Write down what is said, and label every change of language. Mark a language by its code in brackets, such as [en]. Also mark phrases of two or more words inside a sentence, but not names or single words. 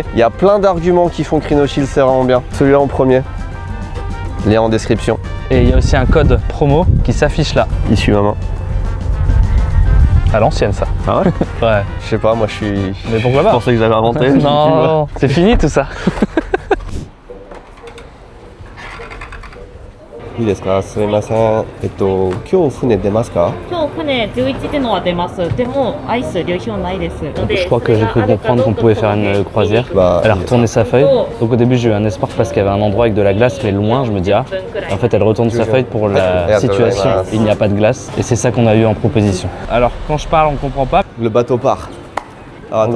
[fr] Il y a plein d'arguments qui font que Rhino Shield, c'est vraiment bien. Celui-là en premier. Lien en description. Et il y a aussi un code promo qui s'affiche là. Issu ma main. À l'ancienne, ça. Ah ouais? Ouais. Je sais pas, moi je suis. Mais pourquoi Je pas? pensais que j'avais inventé. Non, c'est fini tout ça. [ja] いいですか、すみません。今日船出ますか？今日船11時のは出ます。でもアイス流氷ないです。 [fr] Je crois que j'ai cru comprendre qu'on pouvait faire une croisière. Bah, Elle a retourné sa feuille. Donc au début j'ai eu un espoir parce qu'il y avait un endroit avec de la glace mais loin, je me dis ah. En fait elle retourne sa feuille pour la situation. Il n'y a pas de glace et c'est ça qu'on a eu en proposition. Alors quand je parle on comprend pas. Le bateau part. Ah, attends.